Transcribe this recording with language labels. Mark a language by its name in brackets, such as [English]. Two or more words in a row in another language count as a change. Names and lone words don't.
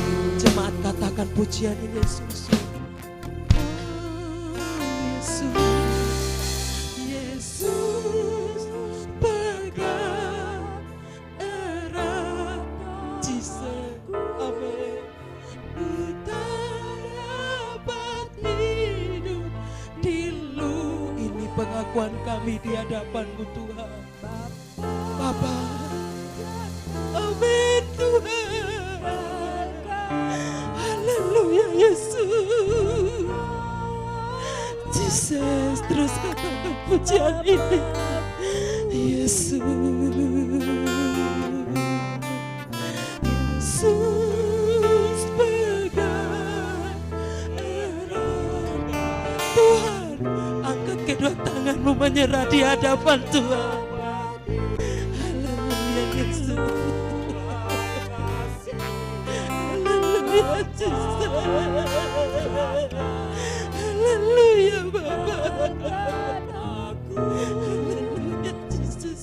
[Indonesian] Jemaat, katakan pujian ini, Yesus. Yesus, pegang erat Jesus. Amin. Ku tak dapat hidup di lu. Ini pengakuan kami di hadapan-Mu, Tuhan. Bapa. Amin, Tuhan. Haleluya, Yesus. Jesus, terus katakan pujian ini, Yesus. Yesus, pegang erat. Tuhan, angkat kedua tangan-Mu menyerah di hadapan Tuhan. Haleluya, Yesus. Haleluya, Jesus. Haleluya, Bapa. Haleluya, Jesus.